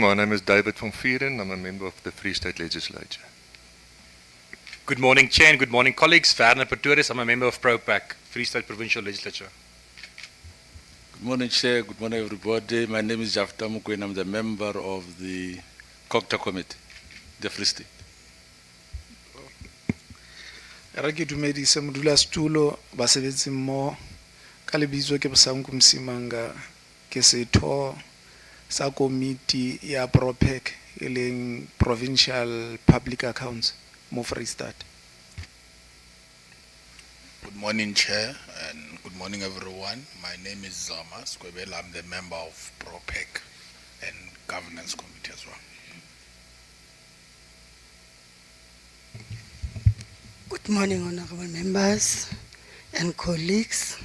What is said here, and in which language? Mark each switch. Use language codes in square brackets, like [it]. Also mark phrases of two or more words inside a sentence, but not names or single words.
[en] My name is David van Vieren. I'm a member of the Free State Legislature. Good morning, Chair, and good morning, colleagues. Werner Pretorius. I'm a member of ProPac, Free State Provincial Legislature. Good morning, Chair. Good morning, everybody. My name is Jafta Mukwena. I'm the member of the COOPERATIve Committee, the Free State. [st] Re ke dumedise modulasetulo basebetsi mmoho ka lebitso ke Bosanku Msimanga ke setho sa komiti ya ProPac e leng [en] Provincial Public Accounts [st] mo Free State. [en] Good morning, Chair, and good morning, everyone. My name is Zama Skwebela. I'm the member of ProPac and Governance Committee as well. Good morning, honorable members and colleagues.